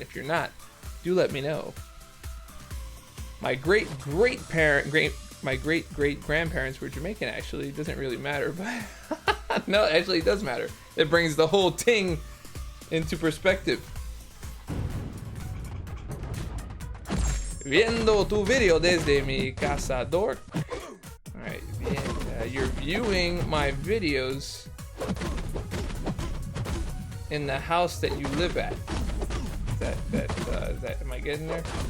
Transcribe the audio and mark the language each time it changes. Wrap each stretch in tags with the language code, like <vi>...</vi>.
<en>If you're not, do let me know. My great grandparents were Jamaican. Actually, it doesn't really matter, but no, actually it does matter. It brings the whole thing into perspective.</en> <es>Viendo tu video desde mi casa, Dork.</es> <en>All right, you're viewing my videos in the house that you live at. Is that am I getting there?</en>